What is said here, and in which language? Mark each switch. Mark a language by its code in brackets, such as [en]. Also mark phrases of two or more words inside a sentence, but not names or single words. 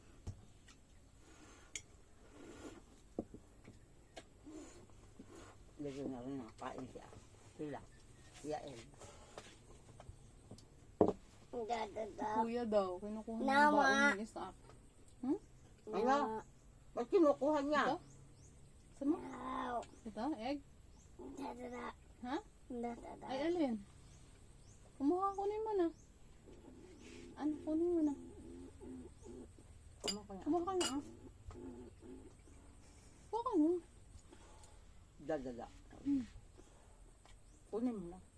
[tl] Lagyan na rin kain siya. Sila. Yael. Kuya daw, kinukuha ng Nama. baon ni Isaac. Ano? Ba't kinukuha niya? Ito? Sa Gusto mo? Ow. Ito, egg? Da-da-da. Ha? Da-da-da. Ay, alin? Kumuha, kunin mo na. Ano, kunin mo na. Ano kaya? Kumuha ka na, ah. Kuha ka na. Dada. Hmm. Kunin mo na.